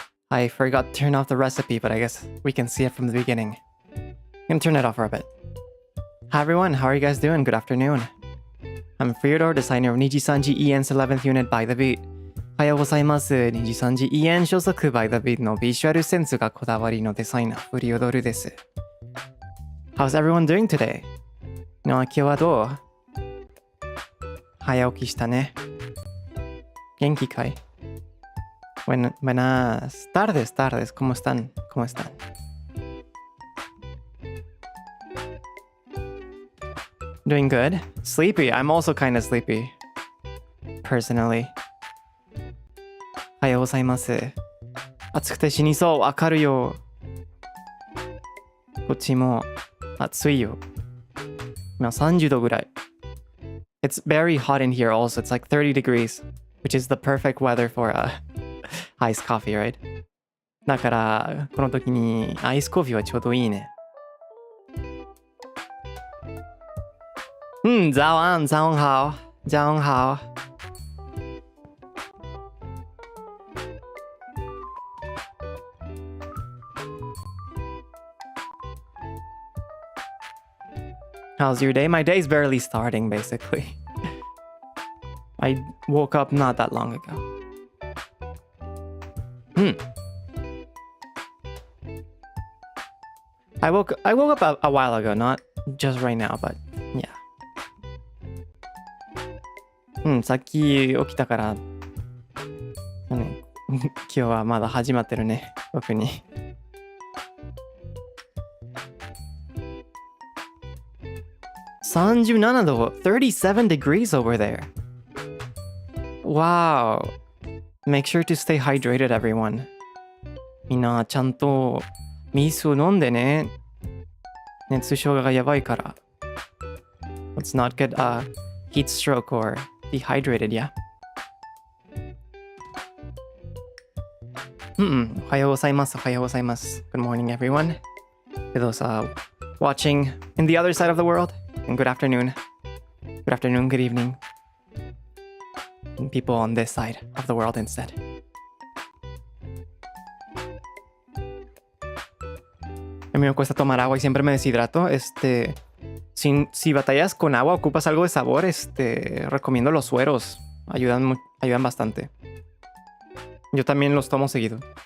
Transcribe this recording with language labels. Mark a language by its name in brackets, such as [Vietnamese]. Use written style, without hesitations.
[English] I forgot to turn off the recipe, but I guess we can see it from the beginning. I'm gonna turn it off for a bit. Hi everyone, how are you guys doing? Good afternoon. I'm Freodore, designer of NIJISANJI EN's 11th unit by the beat. [Japanese] おはようございます。 NIJISANJI EN 所属 by the beat のビジュアルセンスがこだわりのデザイナー、フリオドルです。 [English] How's everyone doing today? [Japanese] 今日はどう？早起きしたね。元気かい？ [Spanish] Buenas tardes, ¿cómo están? ¿Cómo están? [English] Doing good? Sleepy, I'm also kind of sleepy. Personally. [Japanese] おはようございます。暑くて死にそう、わかるよ。こっちも暑いよ。今30度ぐらい。 [English] It's very hot in here also, it's like 30 degrees, which is the perfect weather for iced coffee, right? [Japanese] だから、この時にアイスコーヒーはちょうどいいね。 [Chinese] 早安好。 [English] How's your day? My day's barely starting, basically. I woke up not that long ago. I woke up a while ago, not just right now, but yeah. [Japanese] さっき起きたから、今日はまだ始まってるね、僕に。 [English] 37度、37 degrees over there. Wow. Make sure to stay hydrated, everyone. [Japanese] みんなちゃんと水を飲んでね。熱症がやばいから。 [English] Let's not get a heat stroke or dehydrated, yeah? [Japanese] おはようございます。 [English] Good morning, everyone. For those watching in the other side of the world, and good afternoon. Good afternoon, good evening. And people on this side of the world instead. [Spanish] A mí me cuesta tomar agua y siempre me deshidrato. Si batallas con agua, ocupas algo de sabor, recomiendo los sueros. Ayudan bastante. Yo también los tomo seguido.